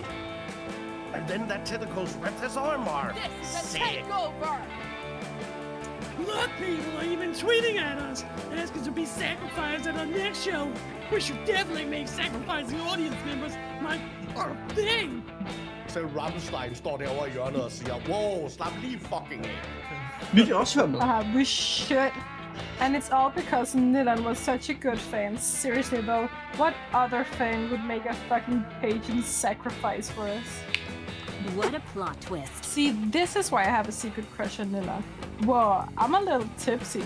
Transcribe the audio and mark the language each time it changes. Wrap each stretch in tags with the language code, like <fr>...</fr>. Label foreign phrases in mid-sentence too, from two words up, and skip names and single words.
<en>And then that tentacles ripped his arm off. This is a Sick. takeover! Look, people are even tweeting at us, asking to be sacrificed at our next show. We should definitely make sacrificing audience members like our thing.</en> <da>Selv Rammstein står derovre i hjørnet og siger, wow, slap lige fucking af. Vi kan også være med.</da> <en>We should. And it's all because Nilan was such a good fan. Seriously though, what other fan would make a fucking pagan sacrifice for us? What a plot twist. See, this is why I have a secret crush on Nilan. Whoa, I'm a little tipsy.</en>